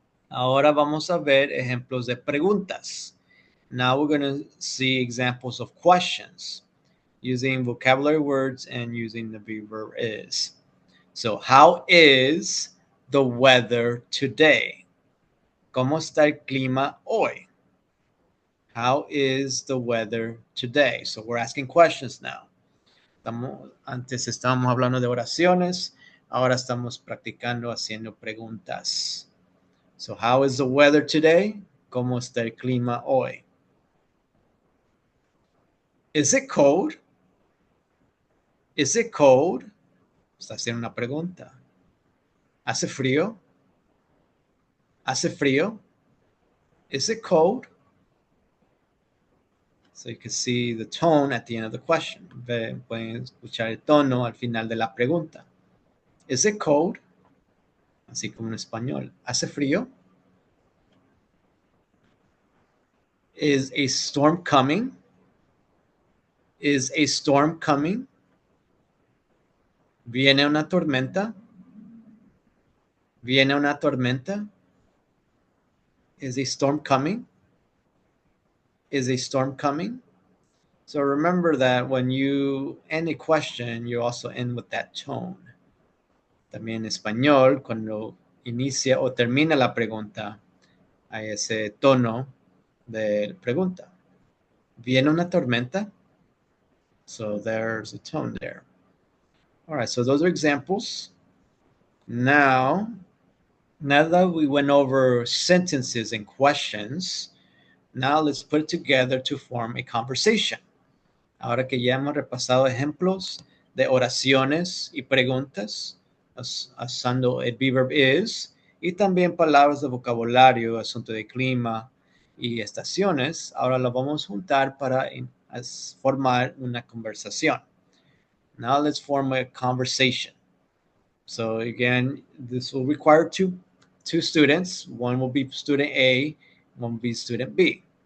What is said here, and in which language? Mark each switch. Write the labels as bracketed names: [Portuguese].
[Spanish] Ahora vamos a ver ejemplos de preguntas. [English] Now we're going to see examples of questions using vocabulary words and using the verb is. So, how is the weather today? [Spanish] ¿Cómo está el clima hoy? [English] How is the weather today? So we're asking questions now. [Spanish] Antes estábamos hablando de oraciones, ahora estamos practicando haciendo preguntas. [English] So how is the weather today? [Spanish] ¿Cómo está el clima hoy? [English] Is it cold? Is it cold? [Spanish] Está haciendo una pregunta. ¿Hace frío? ¿Hace frío? [English] Is it cold? So you can see the tone at the end of the question. [Spanish] Pueden escuchar el tono al final de la pregunta. [English] Is it cold? [Spanish] Así como en español. ¿Hace frío? [English] Is a storm coming? Is a storm coming? [Spanish] ¿Viene una tormenta? ¿Viene una tormenta? [English] Is a storm coming? Is a storm coming? So remember that when you end a question, you also end with that tone. [Spanish] También en español, cuando inicia o termina la pregunta, hay ese tono de pregunta. ¿Viene una tormenta? [English] So there's a tone there. All right, so those are examples. Now that we went over sentences and questions, now let's put it together to form a conversation. [Spanish] Ahora que ya hemos repasado ejemplos de oraciones y preguntas, usando el verb is, y también palabras de vocabulario, asunto de clima y estaciones, ahora lo vamos a juntar para formar una conversación. [English] Now let's form a conversation. So again, this will require two students. One will be student A, one will be student B.